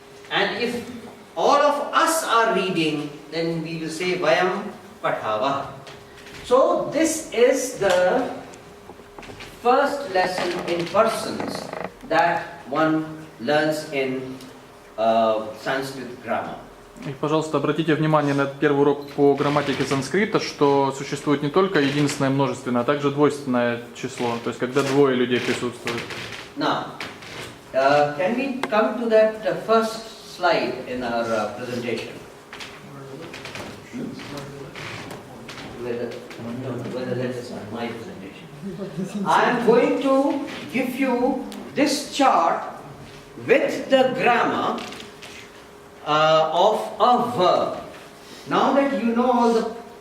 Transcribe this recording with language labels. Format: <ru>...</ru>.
<en>And if all of us are reading, then we will say</en> <sa>vayam pathavaha.</sa> <en>So this is the first lesson in persons that one learns in Sanskrit grammar.</en> <ru>И, пожалуйста, обратите внимание на первый урок по грамматике санскрита, что существует не только единственное множественное, а также двойственное число, то есть когда двое людей присутствуют.</ru> <en>Now, can we come to that first slide in our presentation? Whether that is my presentation. I am going to give you this chart with the grammar of a verb. Now that you know all the</en>